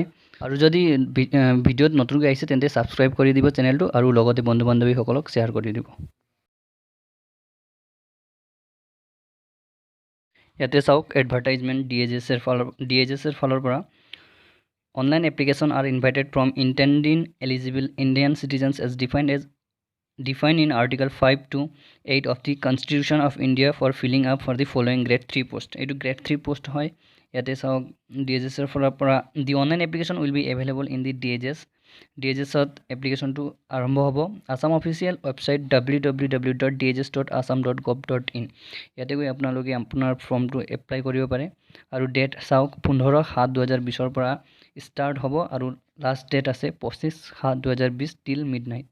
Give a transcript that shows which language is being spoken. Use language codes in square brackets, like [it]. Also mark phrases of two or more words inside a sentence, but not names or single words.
[as] আৰু যদি ভিডিঅ'ত নতুনকৈ আহিছে তেন্তে ছাবস্ক্ৰাইব কৰি দিব চেনেলটো আৰু লগতে বন্ধু বান্ধৱীসকলক শ্বেয়াৰ কৰি দিব। ইয়াতে চাওক [en] advertisement [as] DHSৰ ফালৰ পৰা [en] online application are invited from intending eligible Indian citizens as defined in Article 5 to 8 of the Constitution of India for filling up for the following grade 3 post. [as] এইটো [en] grade 3 post [as] হয়। ইয়াতে চাওক DHSৰ ফালৰ পৰা [en] the online application will be available in the [as] DHSত এপ্লিকেশ্যনটো আৰম্ভ হ'ব। আসাম [en] official website [as] www.dhs.assam.gov.in ইয়াতে গৈ আপোনালোকে আপোনাৰ ফৰ্মটো এপ্লাই কৰিব পাৰে। আৰু ডেট চাওক 15/7/2020 পৰা ষ্টাৰ্ট হ'ব আৰু [en] last date [as] আছে 25/7/2020 [en] till midnight।